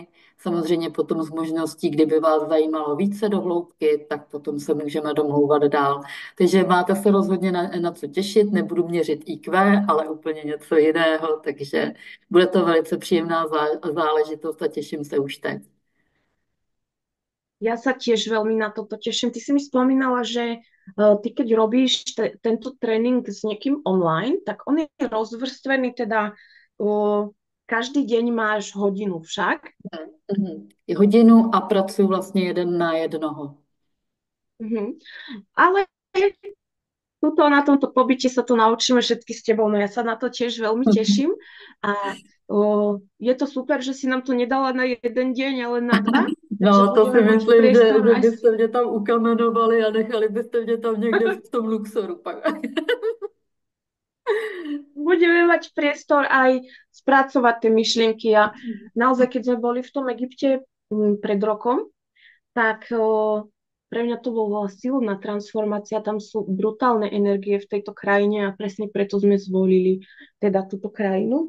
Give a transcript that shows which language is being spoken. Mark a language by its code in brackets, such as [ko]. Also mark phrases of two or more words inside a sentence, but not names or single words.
[cs] Samozřejmě potom z možností, kdyby vás zajímalo více do hloubky, tak potom se můžeme domlouvat dál. Takže máte se rozhodně na co těšit, nebudu měřit IQ, ale úplně něco jiného, takže bude to velice příjemná záležitost a těším se už teď. [sk] Ja sa tiež veľmi na toto teším. Ty si mi spomínala, že ty keď robíš tento tréning s niekým online, tak on je rozvrstvený, teda každý deň máš hodinu však. Mhm. [cs] Hodinu a pracuji vlastně jeden na jednoho. Mhm. [sk] Ale tuto na tomto pobyte sa to naučíme všetky s tebou, no ja sa na to tiež veľmi teším a je to super, že si nám to nedala na jeden deň, ale na dva, takže No, to si budeme mať myslím, priestor že aj [cs] byste mě tam ukamenovali a nechali byste mě tam někde v tom Luxoru pak. [sk] budeme mať priestor aj spracovať tie myšlienky a naozaj, keď sme boli v tom Egypte pred rokom, tak pre mňa to bola silná transformácia, tam sú brutálne energie v tejto krajine a presne preto sme zvolili teda túto krajinu.